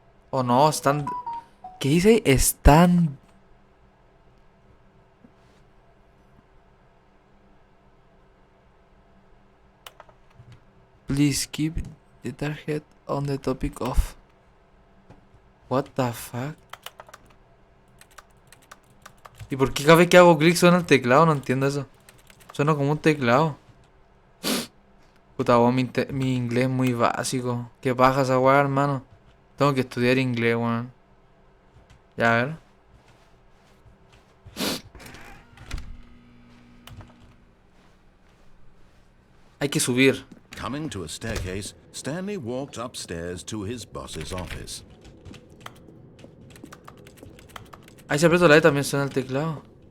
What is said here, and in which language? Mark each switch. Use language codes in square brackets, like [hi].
[es] O no, están. ¿Qué dice? Están. [en] Please keep the target on the topic of. What the fuck? [es] ¿Y por qué cada vez que hago clic suena el teclado? No entiendo eso. Suena como un teclado. Puta, vos, mi inglés es muy básico. ¿Qué paja esa weá, hermano? Tengo que estudiar inglés, weón. Ya, a ver. Hay que subir. [en] Coming to a staircase, Stanley walked upstairs to his boss's office. [es] Ahí se aprieta la E también suena el teclado.